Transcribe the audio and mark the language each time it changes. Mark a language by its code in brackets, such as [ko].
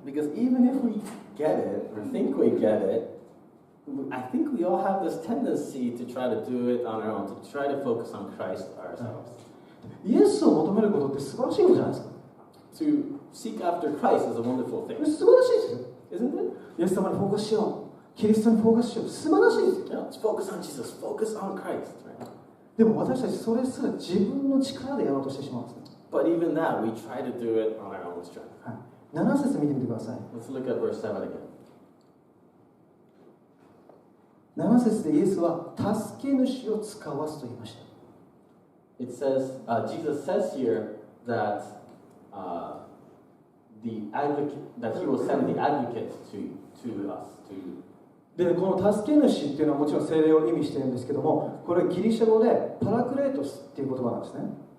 [en] Because even if we get it or think we get it, I think we all have this tendency to try to do it on our own, to try to focus on Christ ourselves. [ja] イエスを求めることって素晴らしいことじゃないですか。 [en] To seek after Christ is a wonderful thing, [ja] 素晴らしいですよ。 [en] isn't it? [ja] イエス様にフォーカスしよう。キリストにフォーカスしよう。素晴らしいですよ。 [en] Yeah, let's focus on Jesus, focus on Christ, right? [ja] でも私たちそれすら自分の力でやろうとしてしまうんですね。 [en] But even that, we try to do it on our own strength. [ja] 7節見てみてください。 [en] Let's look at verse 7 again. [ja] 7節でイエスは助け主を使わすと言いました。 [en] It says, Jesus says here that the advocate, that he will send the advocate to us, to you. [ja] で、この助け主っていうのはもちろん聖霊を意味してるんですけども、これはギリシャ語でパラクレートスっていう言葉なんですね。